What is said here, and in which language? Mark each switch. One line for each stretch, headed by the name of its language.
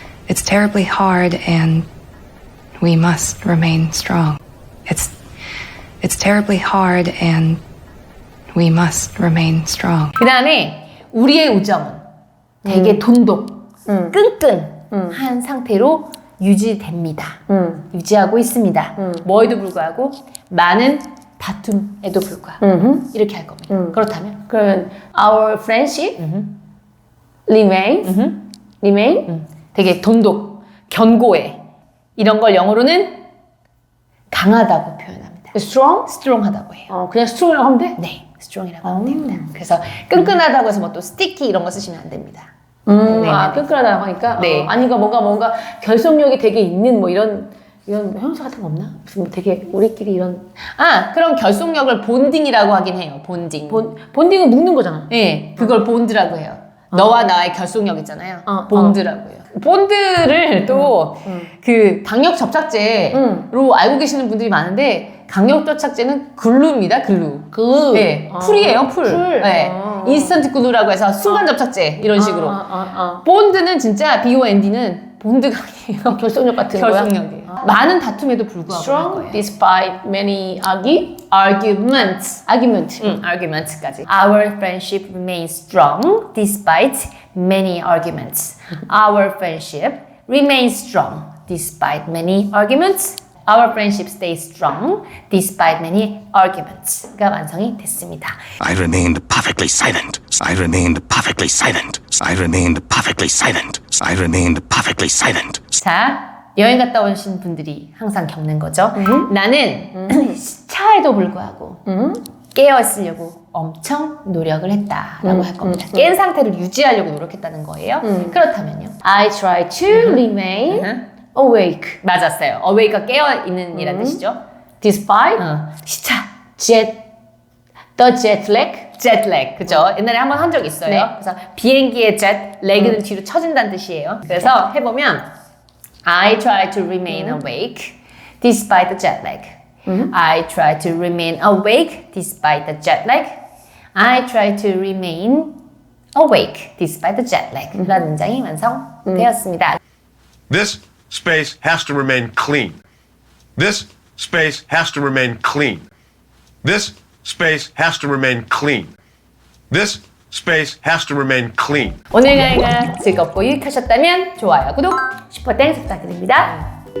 English: It's terribly hard and we must remain strong. It's terribly hard and we must remain strong.
Korean: 그 다음에 우리의 우정은 되게 돈독, 끈끈한 상태로 유지됩니다. 유지하고 있습니다. 뭐에도 불구하고 많은 다툼에도 불구하고 이렇게 할 겁니다. 그렇다면
English: 그러면 our friendship remain
Korean: 되게 돈독, 견고해 이런 걸 영어로는 강하다고 표현합니다. strong하다고 해요. 그냥 strong이라고 하면 돼? 네, strong이라고 하면 됩니다. 그래서 끈끈하다고 해서 뭐 또 sticky 이런 거 쓰시면 안 됩니다. 끈끈하다고 하니까 네. 아니가 뭔가 결속력이 되게 있는 뭐 이런 형용사 같은 거 없나? 무슨 되게 우리끼리 이런 그럼 결속력을 본딩이라고 하긴 해요. 본딩. 본딩은 묶는 거잖아. 네, 그걸 본드라고 해요. 너와 나의 결속력 있잖아요. 어, 본드라고 해요. 본드를 또 그 강력 접착제로 알고 계시는 분들이 많은데 강력 접착제는 글루입니다. 글루. 네, 풀이에요. 풀. 네. 인스턴트 글루라고 해서 순간 접착제 이런 식으로. 본드는 진짜 BOND는 본드가 아니에요. 결속력 같은 거야? 결속력이에요. 많은 다툼에도 불구하고 할
English: strong
Korean: 거예요.
English: despite many arguments.
Korean: arguments까지.
English: Our friendship remains strong despite many arguments. Our friendship remains strong despite many arguments. Our friendship stays strong despite many arguments
Korean: 가 완성이 됐습니다.
English: I remained perfectly silent. I remained perfectly silent. I remained perfectly silent. I remained perfectly silent.
Korean: 자, 여행 갔다 오신 분들이 항상 겪는 거죠. 나는 시차에도 불구하고 깨어 있으려고 엄청 노력을 했다라고 할 겁니다. 깬 상태를 유지하려고 노력했다는 거예요. 그렇다면요.
English: I try to remain awake
Korean: 맞았어요. awake가 깨어 있는 이란 뜻이죠. despite 시차.
English: the jet lag
Korean: jet lag. 그죠? 옛날에 한번 한 적 있어요. 네. 그래서 비행기의 jet, leg는 뒤로 쳐진다는 뜻이에요. 그래서 해보면
English: I try to remain awake despite the jet lag. I try to remain awake despite the jet lag. I try to remain awake despite the jet lag.
Korean: 라는 문장이 완성되었습니다.
English: This space has to remain clean. This space has to remain clean. This space has to remain clean. This space has to remain clean.
Korean: 오늘 강의가 즐겁고 유익하셨다면 좋아요, 구독, 슈퍼땡스 부탁드립니다.